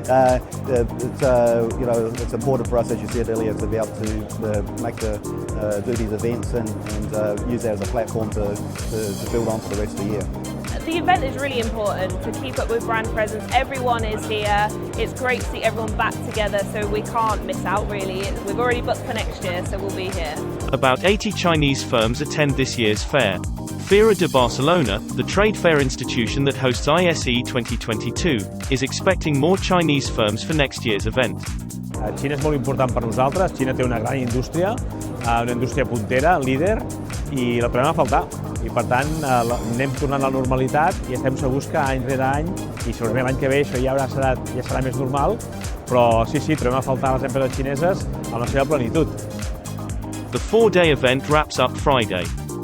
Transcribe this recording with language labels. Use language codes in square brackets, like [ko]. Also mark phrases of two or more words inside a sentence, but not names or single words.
[en] It's important for us, as you said earlier, to be able to do these events and use that as a platform to build on for the rest of the year. The event is really important to keep up with brand presence. Everyone is here. It's great to see everyone back together, so we can't miss out really. We've already booked for next year, so we'll be here. About 80 Chinese firms attend this year's fair. Fira de Barcelona, the trade fair institution that hosts ISE 2022, is expecting more Chinese firms for next year's event. [ca] Xina és molt important per nosaltres. Xina té una gran indústria puntera, líder, i la trobem a faltar. I per tant anem tornant a la normalitat i estem segurs que any rere any, i segurament l'any que ve això ja serà més normal, però sí, trobem a faltar les empreses xineses en la seva plenitud. [en] The 4-day event wraps up Friday.